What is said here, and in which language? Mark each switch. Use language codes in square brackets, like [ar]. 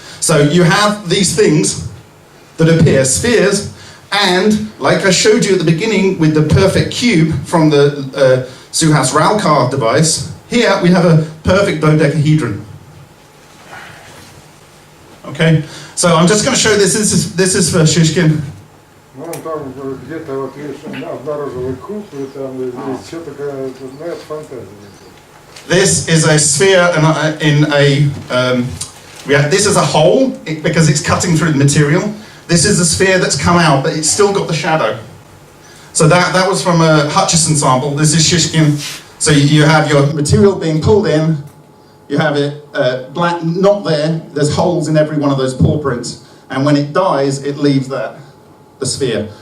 [en] So you have these things that appear spheres, and like I showed you at the beginning with the perfect cube from the Suhas-Ralkar device, here we have a perfect dodecahedron. Okay, so I'm just going to show this. This is for Shishkin. [ru] Ну, он там где-то, вот видишь, обнаружил и куб, и там еще такая, ну, это фантазия. [en] This is a sphere in a, this is a hole because it's cutting through the material. This is a sphere that's come out, but it's still got the shadow. So that was from a Hutchison sample. This is Shishkin. So you have your material being pulled in, you have it black, not there, there's holes in every one of those paw prints, and when it dies, it leaves the sphere.